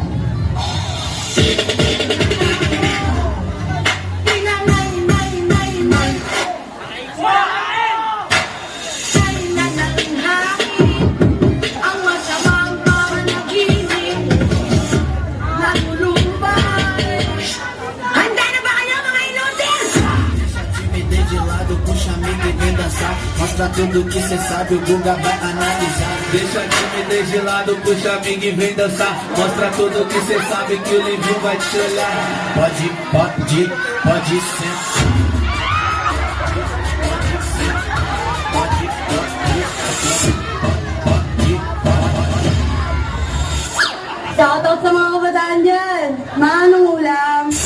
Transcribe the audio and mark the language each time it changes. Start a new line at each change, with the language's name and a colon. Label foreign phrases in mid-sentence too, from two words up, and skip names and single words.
Filipino: Ang masamang panaginip natulubay. Handa na ba kayo mga inutil?
Portuguese: Timidez de lado, puxa amigo e vem dançar. Mostra tudo que cê sabe, o Guga vai analisar. Deixa a timidez de lado, puxa amigo e vem dançar. Mostra tudo que cê sabe, que o Livinho vai te olhar. Pode sentar.
Filipino: Shoutout sa mga kabataan dyan. Manong ulam.